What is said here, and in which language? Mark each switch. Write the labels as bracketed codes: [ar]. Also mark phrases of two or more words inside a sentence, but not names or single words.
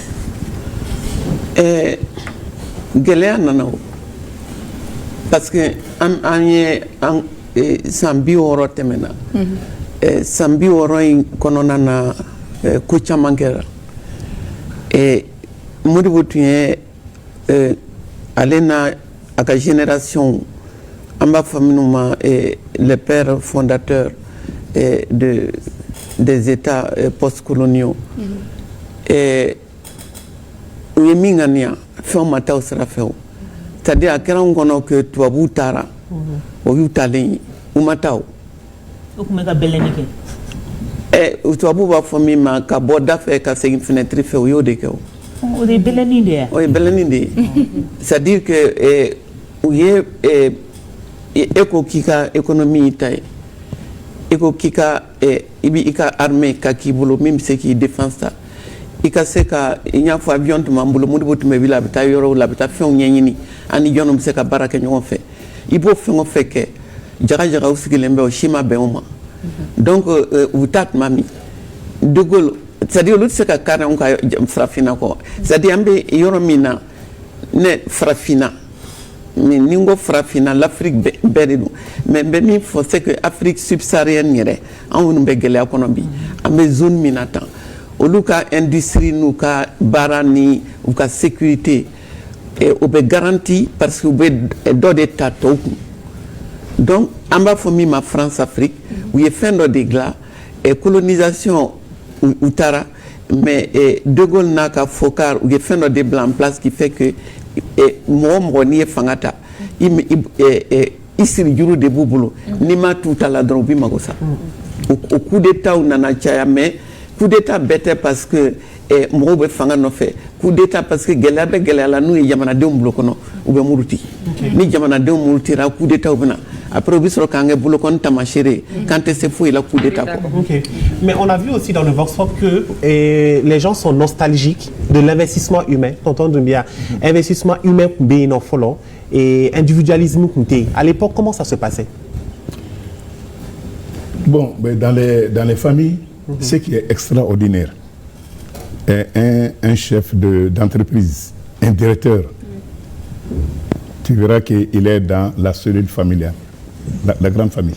[bm] Gɛlɛya nana o parce que an ye san 60 tɛmɛna san 60 in kɔnɔna na ko caman kɛra Modibo tun ye ale n'a a ka génération an b'a fɔ minnu ma [fr] les pères fondateurs des États post-coloniaux [bm] u ye min ŋaniya fɛnw ma taa o sira fɛ o c'est-à-dire a kɛra n kɔnɔ que tubabuw taara o y'u talen ye u ma taa o. O tun bɛ ka bɛlɛnni kɛ. Tubabuw b'a fɔ min ma ka bɔ da fɛ ka segin fenêtre fɛ o y'o de kɛ o. O de ye bɛlɛnni de ye. O ye bɛlɛnni de ye [fr] c'est-à-dire que [bm] u ye e ko k'i ka économie y'i ta ye e ko k'i ka i b'i ka armée ka k'i bolo min bɛ se k'i défense ta. I ka se ka i y'a fɔ avion tun b'an bolo Modibo tun bɛ wuli a bɛ taa yɔrɔw la a bɛ taa fɛnw ɲɛɲini ani jɔnw bɛ se ka baara kɛ ɲɔgɔn fɛ i b'o fɛn o fɛn kɛ jaga-jagaw sigilen bɛ o si ma bɛn o ma donc u taa tuma min De Gaulle c'est-à-dire olu tɛ se ka kari anw ka farafinna kɔ c'est-à-dire an bɛ yɔrɔ min na ne farafinna mais ni n ko farafinna l'Afrique bɛɛ de don mais n bɛ min fɔ [fr] c'est que Afrique subsaharienne [bm] yɛrɛ anw minnu bɛ gɛlɛya kɔnɔ bi an bɛ zone min na tan olu ka industrie n'u ka baara ni u ka sécurité o bɛ garanti parce que u bɛ dɔ de ta tɔw kun donc an b'a fɔ min ma France Afrique u ye fɛn dɔ de dilan colonisation u taara mais De Gaulle n'a ka fɔkar u ye fɛn dɔ de bila [fr] en place qui fait que [bm] mɔgɔ mɔgɔ n'i ye fanga ta i siri juru de b'u bolo n'i ma t'u ta la dɔrɔn u b'i mago sa o [fr] coup d'état [bm] nana caya [fr] mais coup d'état [bm] bɛɛ tɛ [fr] parce que [bm] mɔgɔw bɛ fanga nɔfɛ [fr] coup d'état parce que [bm] gɛlɛya bɛ gɛlɛya la n'u ye jamanadenw bolo kɔnɔ u bɛ muruti ni jamanadenw murutira [fr] coup d'état [bm] bɛ na après u bɛ sɔrɔ k'an kɛ bolokɔni tamaseere k'an tɛ se foyi la [fr] coup d'état [bm] kɔ. Okay. [fr] Mais on a vu aussi dans le Vox Pop que les gens sont nostalgiques de l'investissement humain. [bm] Tonton Doumbia, [fr] investissement humain [bm] kun bɛ yen nɔ fɔlɔ et individualisme kun tɛ yen. [fr] À l'époque, comment ça se passait? Bon, mais dans les familles, ce qui est extraordinaire, un chef d'entreprise, un directeur, tu verras qu'il est dans la cellule familiale, la grande famille.